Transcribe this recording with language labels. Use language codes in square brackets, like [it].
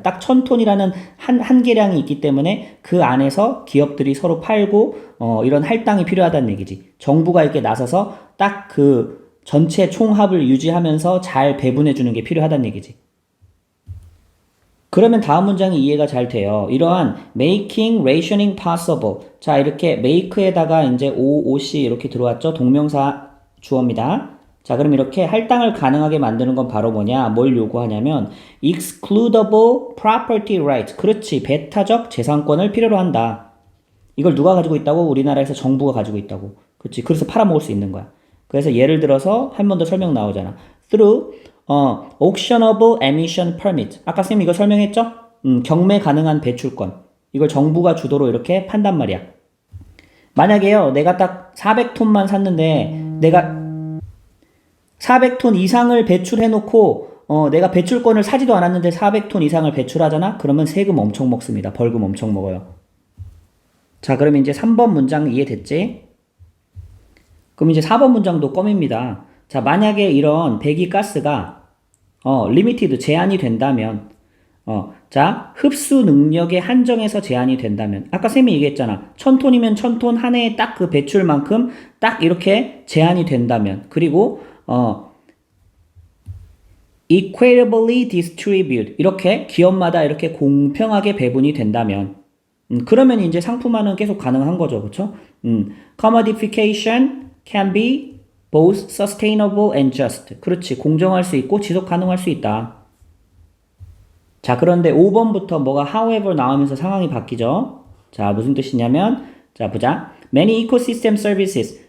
[ko] 딱 1000톤이라는 한계량이 있기 때문에 그 안에서 기업들이 서로 팔고 이런 할당이 필요하다는 얘기지. 정부가 이렇게 나서서 딱 전체 총합을 유지하면서 잘 배분해 주는 게 필요하다는 얘기지. 그러면 다음 문장이 이해가 잘 돼요. 이러한 [en] making rationing possible. [ko] 자, 이렇게 make에다가 이제 OOC 이렇게 들어왔죠? 동명사 주어입니다. 자, 그럼 이렇게 할당을 가능하게 만드는 건 바로 뭐냐? 뭘 요구하냐면 [en] excludable property right. [ko] 그렇지. 배타적 재산권을 필요로 한다. 이걸 누가 가지고 있다고? 우리나라에서 정부가 가지고 있다고. 그렇지. 그래서 팔아먹을 수 있는 거야. 그래서 예를 들어서 한 번 더 설명 나오잖아. [en] through auctionable emission permit. [ko] 아까 쌤 이거 설명했죠? 경매 가능한 배출권. 이걸 정부가 주도로 이렇게 판단 말이야. 만약에요, 내가 딱 400톤만 샀는데, 내가 400톤 이상을 배출해놓고, 내가 배출권을 사지도 않았는데 400톤 이상을 배출하잖아? 그러면 세금 엄청 먹습니다. 벌금 엄청 먹어요. 자, 그럼 이제 3번 문장 이해됐지? 그럼 이제 4번 문장도 껌입니다. 자, 만약에 이런 배기가스가 리미티드 제한이 된다면 자, 흡수 능력의 한정에서 제한이 된다면 아까 쌤이 얘기했잖아. 1000톤이면 1000톤 한 해에 딱 그 배출만큼 딱 이렇게 제한이 된다면 그리고 [en] equitably distribute [ko] 이렇게 기업마다 이렇게 공평하게 배분이 된다면 그러면 이제 상품화는 계속 가능한 거죠. 그렇죠? [en] commodification can be both sustainable and just. [ko] 그렇지. 공정할 수 있고 지속 가능할 수 있다. 자, 그런데 5번부터 뭐가 however 나오면서 상황이 바뀌죠. 자, 무슨 뜻이냐면 자, 보자. [en] Many ecosystem services.